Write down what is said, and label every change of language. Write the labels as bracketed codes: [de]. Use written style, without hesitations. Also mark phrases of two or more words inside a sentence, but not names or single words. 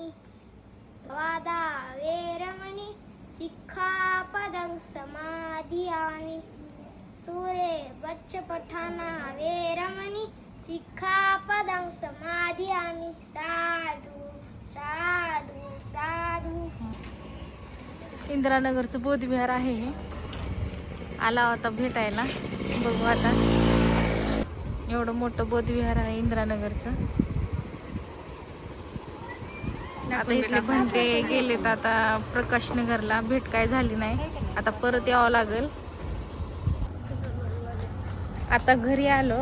[pi] वादा वेरमणी, सिक्खापदं समादियामि. सूरे वच्चपठाना वेरमणी, सिक्खापदं समादियामि. साधु साधु साधु. [mr] इंदिरानगरचं बोधविहार आहे हे. आला होता भेटायला, बघू आता. एवढं मोठं बोधविहार आहे इंदिरानगरचं. आता इथले भंते गेलेत आता प्रकाशनगरला, भेट काय झाली नाही. आता परत यावं लागेल. आता घरी आलो.